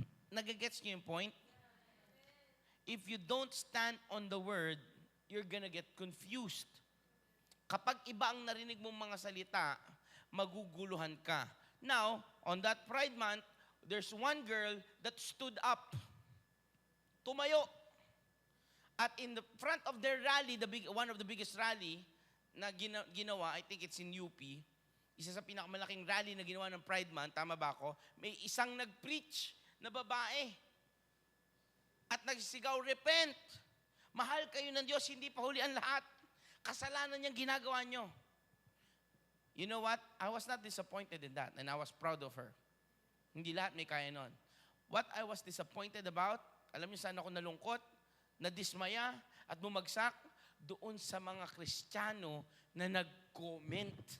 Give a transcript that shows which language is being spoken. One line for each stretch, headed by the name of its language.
Filipino: Nagagets niyo yung point?
English: If you don't stand on the word, you're gonna get confused.
Filipino: Kapag iba ang narinig mong mga salita, maguguluhan ka.
English: Now, on that Pride Month, there's one girl that stood up.
Filipino: Tumayo.
English: At in the front of their rally, one of the biggest rally
Filipino: na ginawa,
English: I think it's in UP,
Filipino: isa sa pinakamalaking rally na ginawa ng Pride Month, tama ba ako? May isang nag-preach na babae. At nagsisigaw, repent. Mahal kayo ng Diyos, hindi pa huli ang lahat. Kasalanan niyang ginagawa niyo.
English: You know what? I was not disappointed in that, and I was proud of her.
Filipino: Hindi lahat may kaya nun.
English: What I was disappointed about,
Filipino: alam niyo saan ako nalungkot, nadismaya, at bumagsak, doon sa mga Kristiyano na nag-comment.